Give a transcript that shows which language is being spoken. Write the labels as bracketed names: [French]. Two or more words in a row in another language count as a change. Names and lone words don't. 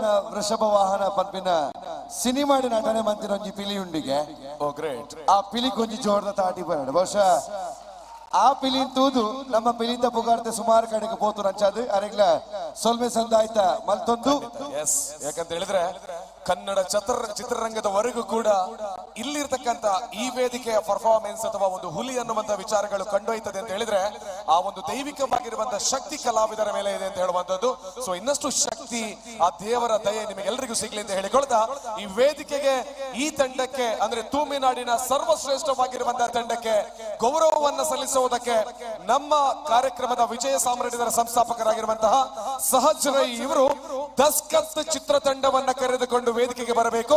[Tulu] ವೃಷಭ ವಾಹನ ಪನ್ಪಿನ ಸಿನಿಮಾಡಿ ನಟನೆ ಮಂತಿನ ಒಂಜಿ ಪಿಲಿ ಉಂಡಿಗೆ ಆ ಪಿಲಿ ಕೊಂಚಿ ಜೋರದ ತಾಟಿ ಬರೋಣ ಬಹುಶಃ ಆ ಪಿಲಿನ್ ತೂದು ನಮ್ಮ ಪಿಲಿತ ಪುಗಾರ್ತೆ ಸುಮಾರು ಕಡೆಗೆ ಪೋತು ನಂಚಾದು ಅರೆಗ್ಲ ಸೊಲ್ಮೆ ಸಂದಾಯ್ತ ಮಲ್ತೊಂದು [Kannada] ಯಾಕಂತ ಹೇಳಿದ್ರೆ ಕನ್ನಡ ಚಿತ್ರರಂಗದವರೆಗೂ ಕೂಡ ಇಲ್ಲಿರ್ತಕ್ಕಂತ ಈ ವೇದಿಕೆಯ ಪರ್ಫಾರ್ಮೆನ್ಸ್ ಅಥವಾ ಒಂದು ಹುಲಿ ಅನ್ನುವಂತ ವಿಚಾರಗಳು ಕಂಡೊಯ್ತದೆ ಅಂತ ಹೇಳಿದ್ರೆ ಆ ಒಂದು ದೈವಿಕವಾಗಿರುವಂತಹ ಶಕ್ತಿ ಕಲಾವಿದರ ಮೇಲೆ ಇದೆ ಅಂತ ಹೇಳುವಂತದ್ದು ಸೊ ಇನ್ನಷ್ಟು ಶಕ್ತಿ ಶಕ್ತಿ, ಆ ದೇವರ ದಯೆ ನಿಮಗೆಲ್ಲರಿಗೂ ಸಿಗ್ಲಿ ಅಂತ ಹೇಳಿಕೊಳ್ತಾ ಈ ವೇದಿಕೆಗೆ, ಈ ತಂಡಕ್ಕೆ ಅಂದ್ರೆ ತೂಮಿನಾಡಿನ ಸರ್ವಶ್ರೇಷ್ಠವಾಗಿರುವಂತಹ ತಂಡಕ್ಕೆ ಗೌರವವನ್ನು ಸಲ್ಲಿಸುವುದಕ್ಕೆ ನಮ್ಮ ಕಾರ್ಯಕ್ರಮದ ವಿಜಯ ಸಾಮ್ರಾಜ್ಯದ ಸಂಸ್ಥಾಪಕರಾಗಿರುವಂತಹ ಸಹಜ್ ರೈ ಇವರು ದಸ್ಕತ್ ಚಿತ್ರತಂಡವನ್ನ ಕರೆದುಕೊಂಡು ವೇದಿಕೆಗೆ ಬರಬೇಕು.